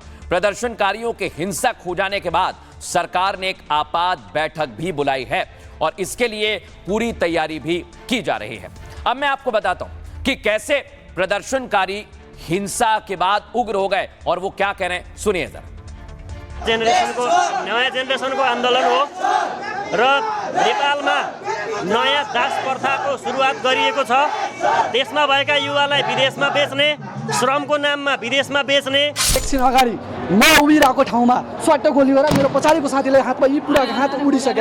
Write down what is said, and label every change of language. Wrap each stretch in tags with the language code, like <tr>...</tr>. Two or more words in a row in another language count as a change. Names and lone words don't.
<hi>प्रदर्शनकारियों के हिंसक हो जाने के बाद सरकार ने एक आपात बैठक भी बुलाई है और इसके लिए पूरी तैयारी भी की जा रही है। अब मैं आपको बताता हूं कि कैसे प्रदर्शनकारी हिंसा के बाद उग्र हो गए और वो क्या कह रहे हैं, सुनिए जरा।</hi> <ne>नयाँ जेनेरेसनको आन्दोलन हो र नेपालमा नयाँ दास प्रथाको सुरुवात गरिएको छ। देशमा भएका युवालाई विदेशमा बेच्ने, श्रमको नाममा विदेशमा बेच्ने। एकछिन अगाडि म उभिरहेको ठाउँमा स्वाट गोली गरेर मेरो पछाडिको साथीले हातमा यी पुरा हात उडिसक्यो।</ne>